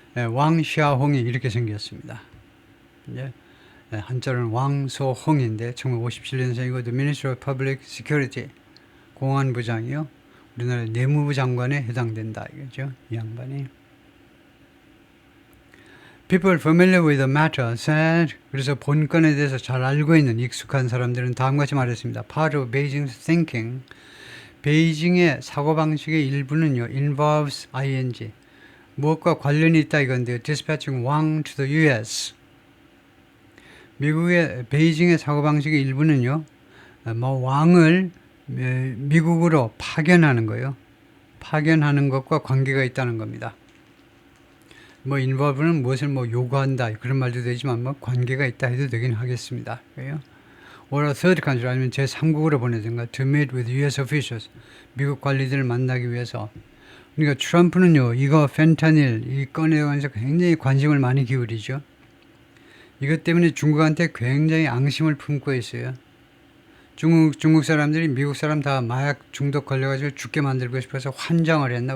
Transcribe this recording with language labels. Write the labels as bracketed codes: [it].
[ko] 왕 샤홍이 이렇게 생겼습니다. 이제 한자로는 왕소홍인데 1957년생이고 [en] The Minister of Public Security [ko] 공안부장이요. 우리나라 내무부 장관에 해당된다 이거죠. 이 양반이. [en] People familiar with the matter said [ko] 그래서 본건에 대해서 잘 알고 있는 익숙한 사람들은 다음과 같이 말했습니다. [en] Part of Beijing's thinking [ko] 베이징의 사고방식의 일부는요. involves ing 무엇과 관련이 있다 이건데요. [en] Dispatching Wang to the US [ko] 미국의 베이징의 사고방식의 일부는요. 왕을 미국으로 파견하는 거예요. 파견하는 것과 관계가 있다는 겁니다. involve는 무엇을 요구한다 그런 말도 되지만 관계가 있다 해도 되긴 하겠습니다. 그래요? [en] or a third country [ko] 아니면 제3국으로 보내든가 [en] to meet with US officials [ko] 미국 관리들을 만나기 위해서. 그러니까 트럼프는요 이거 펜타닐 이 건에 관해서 굉장히 관심을 많이 기울이죠. 이것 때문에 중국한테 굉장히 앙심을 품고 있어요. 중국 사람들이 미국 사람 다 마약 중독 걸려가지고 죽게 만들고 싶어서 환장을 했나?